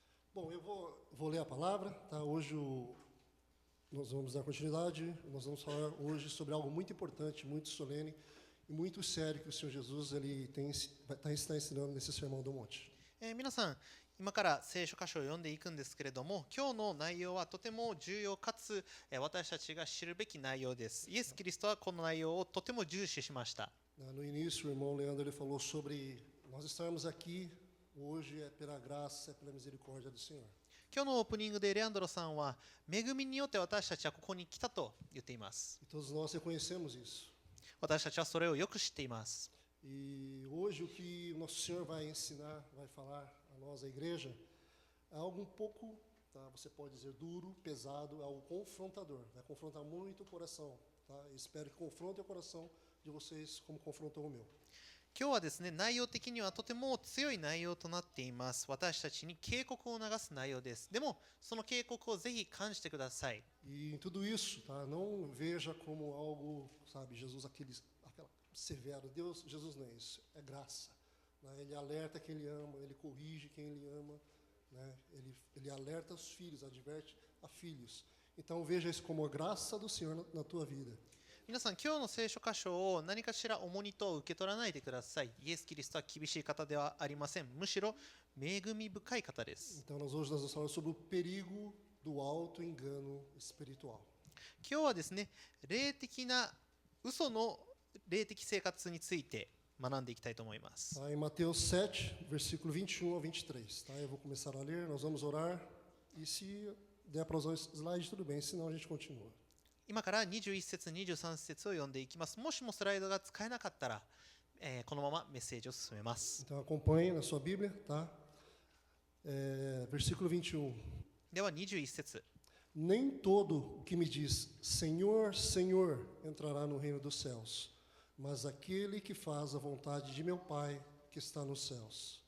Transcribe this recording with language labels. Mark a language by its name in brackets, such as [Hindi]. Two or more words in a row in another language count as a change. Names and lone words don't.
[Portuguese] Bom, eu vou ler a palavra, tá? Nós vamos dar continuidade, nós vamos falar hoje sobre algo muito importante, muito solene e muito sério que o Senhor Jesus está ensinando nesse Sermão do Monte. [Japanese] 皆さん、今から聖書箇所を読んでいくんですけれども、今日の内容はとても重要かつ私たちが知るべき内容です。イエス・キリストはこの内容をとても重視しました。 [Portuguese] No início, o irmão Leandro ele falou sobre nós estarmos aqui hoje é pela graça, é pela misericórdia do Senhor. [Japanese] 今日のオープニングでレアンドロさんは、恵みによって私たちはここに来たと言っています。 [Portuguese] E todos nós reconhecemos isso. [Japanese] 私たちはそれをよく知っています。 [Portuguese] E hoje o que o nosso Senhor vai ensinar, vai falar a nós, a igreja, é algo um pouco, tá? Você pode dizer duro, pesado, é algo confrontador. Vai confrontar muito o coração, tá? Eu espero que confronte o coração de vocês como confrontou o meu. [Japanese] 今日はですね、内容的にはとても強い内容となっています。私たちに警告を流す内容です。でも、その警告をぜひ感じてください。 [Portuguese] E em tudo isso, tá? Não veja como algo, sabe, Jesus aquela severo. Deus, Jesus não é isso, é graça. Né? Ele alerta quem ele ama, ele corrige quem ele ama, né? Ele alerta os filhos, adverte a filhos. Então veja isso como a graça do Senhor na tua vida. [Japanese] 皆さん、今日の聖書箇所を何かしら重荷と受け取らないでください。イエス・キリストは厳しい方ではありません。むしろ恵み深い方です。 [Portuguese] Então hoje nós vamos falar sobre o perigo do alto engano espiritual. [Japanese] 今日はですね、霊的な嘘の霊的生活について学んでいきたいと思います。 [Portuguese] Tá? Em Mateus 7, versículo 21 ao 23. Tá? Eu vou começar a ler, nós vamos orar. E se der para usar o slide, tudo bem, senão a gente continua. [Japanese] 今から21節、23節を読んでいきます。もしもスライドが使えなかったら、このままメッセージを進めます。 [Portuguese] Então acompanhe na sua Bíblia, tá? Versículo 21. [Japanese] では21節。 [Portuguese] Nem todo o que me diz Senhor, Senhor entrará no reino dos céus, mas aquele que faz a vontade de meu Pai que está nos céus.